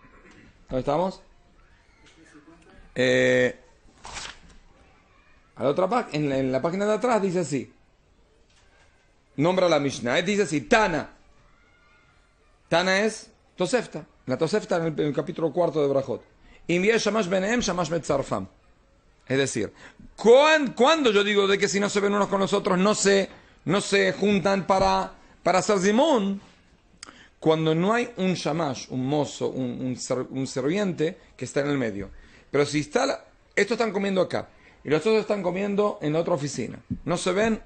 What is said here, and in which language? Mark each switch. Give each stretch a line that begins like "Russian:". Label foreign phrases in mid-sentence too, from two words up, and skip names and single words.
Spanish: ¿Dónde estamos? A la otra en la página de atrás dice así. Nombra la Mishnah. Dice así, Tana. Tana es Tosefta. La Tosefta en el capítulo 4 de Brajot.
Hebrew: שמש ביניהם, שמש מצרפם.
Spanish: Es decir, cuando yo digo de que si no se ven unos con los otros no se juntan para hacer zimun, cuando no hay un shamash, un mozo, un serviente que está en el medio. Pero si estos están comiendo acá y los otros están comiendo en la otra oficina, no se ven.